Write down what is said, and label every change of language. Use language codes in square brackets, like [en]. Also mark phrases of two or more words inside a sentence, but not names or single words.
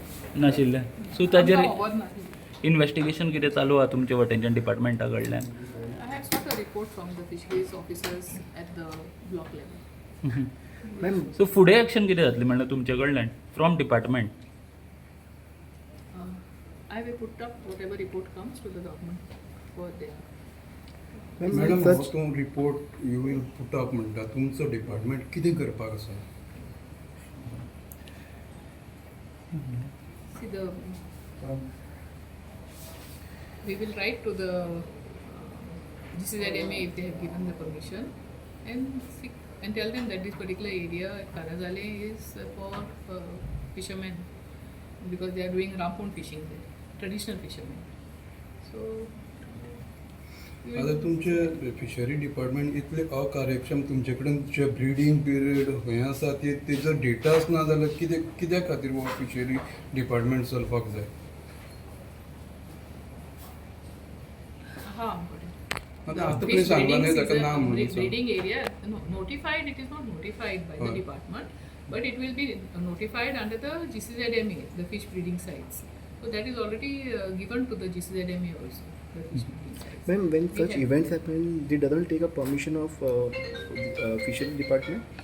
[kok] नाशिल्लें. सो ताजेर आमकां खबर ना. इन्वेस्टिगेशन कितें चालू आहा तुमच्या वटेनच्यान डिपार्टमेंटा कडल्यान? [en] I have got a report from the fisheries officers at the block level. [kok] सो फुडें एक्शन कितें जातली म्हणल्यार तुमचे कडल्यान [en] from department? I will put up whatever report comes to the government for their. [kok] मॅडम हो तूं रिपोर्ट [en] you will put up [kok] म्हणटा तुमचो डिपार्टमेंट कितें करपाक आसा? [en] See the. We will write to the GCZMA if they have given the permission and tell them that this particular area at Caranzalem is for fishermen because they are doing rampon fishing there, traditional fishermen. So. [kok] आता तुमचे [en] fishery department [kok] इतले अकार्यक्षम तुमचे कडेन जे [en] breeding period [kok] खंय आसा तेजो डेटाच ना जाल्यार कित्या खातीर हो [en] fishery department [kok] चलपाक जाय? आता पर्यंत सांगला न्ही ताका ना म्हणून. [en] Breeding area, no, notified. It is not notified by the department, but it will be notified under the GCZMA, the fish breeding sites. So that is already given to the GCZMA also. The fish breeding sites. When such events happen, they doesn't take a permission of fishery department.